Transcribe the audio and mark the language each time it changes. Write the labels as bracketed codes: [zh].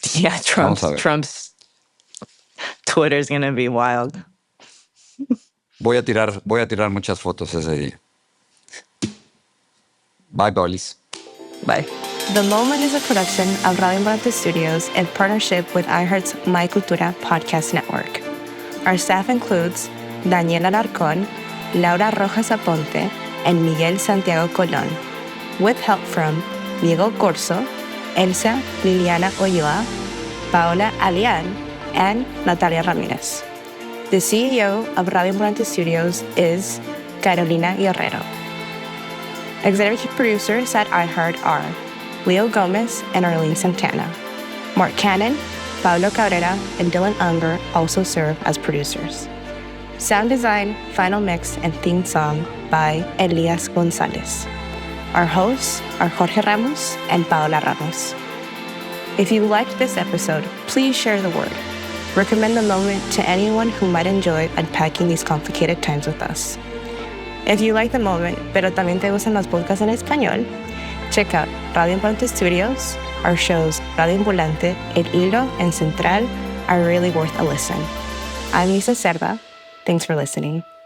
[en] Yeah, Trump's Twitter is going to be wild. [es] Voy a tirar muchas fotos ese día. [en] Bye, Paulis. Bye. The Moment is a production of Radio Ambulante Studios in partnership with iHeart's My Cultura podcast network. Our staff includes Daniela Alarcón, Laura Rojas Aponte, and Miguel Santiago Colón, with help from Diego Corso, Elsa Liliana Ulloa, Paola Alian, and Natalia Ramirez. The CEO of Radio Ambulante Studios is Carolina Guerrero. Executive producers at iHeart are Leo Gomez and Arlene Santana. Mark Cannon, Pablo Cabrera, and Dylan Unger also serve as producers. Sound design, final mix, and theme song by Elias Gonzalez. Our hosts are Jorge Ramos and Paola Ramos. If you liked this episode, please share the word. Recommend the moment to anyone who might enjoy unpacking these complicated times with us. If you like the moment, [es] pero también te gustan los podcasts en español, [en] check out Radio Ambulante Studios. Our shows Radio Ambulante, El Hilo, and Central are really worth a listen. I'm Lisa Cerda. Thanks for listening.